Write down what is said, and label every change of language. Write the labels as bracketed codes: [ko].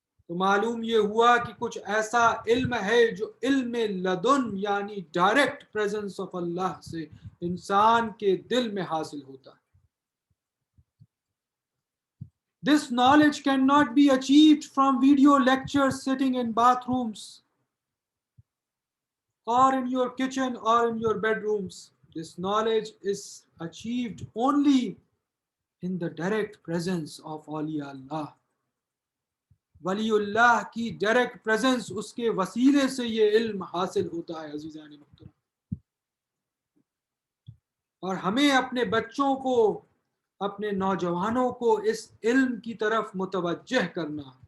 [ur] تو معلوم یہ ہوا کہ کچھ ایسا علم ہے جو علم لدن یعنی ڈائریکٹ پریزنس آف اللہ سے انسان کے دل میں حاصل ہوتا ہے۔ [en] This knowledge cannot be achieved from video lectures sitting in bathrooms or in your kitchen or in your bedrooms. This knowledge is achieved only in the direct presence of awliya Allah. [ur] ولی اللہ کی direct presence, اس کے وسیلے سے یہ علم حاصل ہوتا ہے عزیزان محترم۔ اور ہمیں اپنے بچوں کو، اپنے نوجوانوں کو اس علم کی طرف متوجہ کرنا،